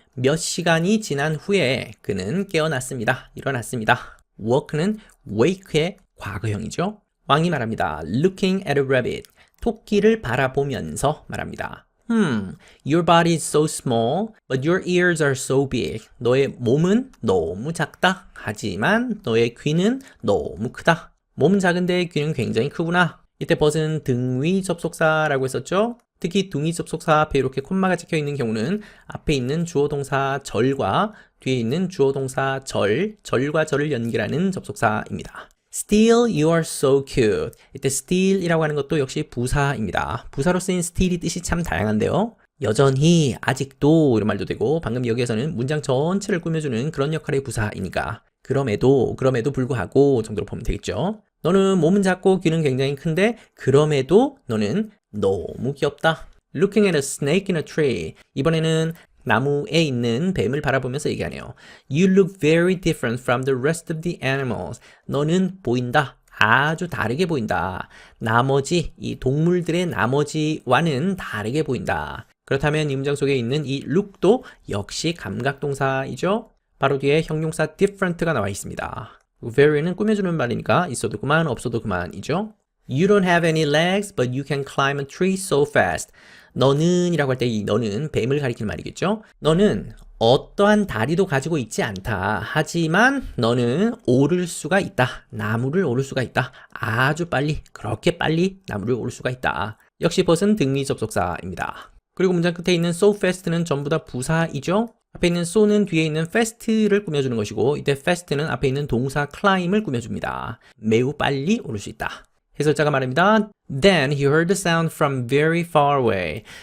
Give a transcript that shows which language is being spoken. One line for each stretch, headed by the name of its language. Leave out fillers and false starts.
Korean: 몇 시간이 지난 후에 그는 깨어났습니다. 일어났습니다. woke는 wake의 과거형이죠. 왕이 말합니다.
English: Looking at a rabbit.
Korean: 토끼를 바라보면서 말합니다.
English: Your body is so small, but your ears are so big.
Korean: 너의 몸은 너무 작다. 하지만 너의 귀는 너무 크다. 몸은 작은데 귀는 굉장히 크구나. 이때 but은 등위 접속사라고 했었죠. 특히 등위 접속사 앞에 이렇게 콤마가 찍혀 있는 경우는 앞에 있는 주어 동사 절과 뒤에 있는 주어 동사 절과 절을 연결하는 접속사입니다.
English: Still, you are so cute.
Korean: 이때 still이라고 하는 것도 역시 부사입니다. 부사로 쓰인 still이 뜻이 참 다양한데요. 여전히, 아직도 이런 말도 되고 방금 여기에서는 문장 전체를 꾸며주는 그런 역할의 부사이니까 그럼에도 불구하고 정도로 보면 되겠죠. 너는 몸은 작고 귀는 굉장히 큰데 그럼에도 너는 너무 귀엽다.
English: Looking at a snake in a tree.
Korean: 이번에는 나무에 있는 뱀을 바라보면서 얘기하네요.
English: You look very different from the rest of the animals.
Korean: 너는 보인다. 아주 다르게 보인다. 나머지, 이 동물들의 나머지와는 다르게 보인다. 그렇다면 이 문장 속에 있는 이 look도 역시 감각동사이죠. 바로 뒤에 형용사 different가 나와 있습니다. very는 꾸며주는 말이니까 있어도 그만 없어도 그만이죠.
English: You don't have any legs, but you can climb a tree so fast.
Korean: 너는 이라고 할 때 이 너는 뱀을 가리키는 말이겠죠. 너는 어떠한 다리도 가지고 있지 않다. 하지만 너는 오를 수가 있다. 나무를 오를 수가 있다. 아주 빨리, 그렇게 빨리 나무를 오를 수가 있다. 역시 벗은 등위 접속사입니다. 그리고 문장 끝에 있는 so fast는 전부 다 부사이죠. 앞에 있는 so는 뒤에 있는 fast를 꾸며주는 것이고 이때 fast는 앞에 있는 동사 climb을 꾸며줍니다. 매우 빨리 오를 수 있다. 해설자가 말합니다.
English: Then he heard the sound from very far away.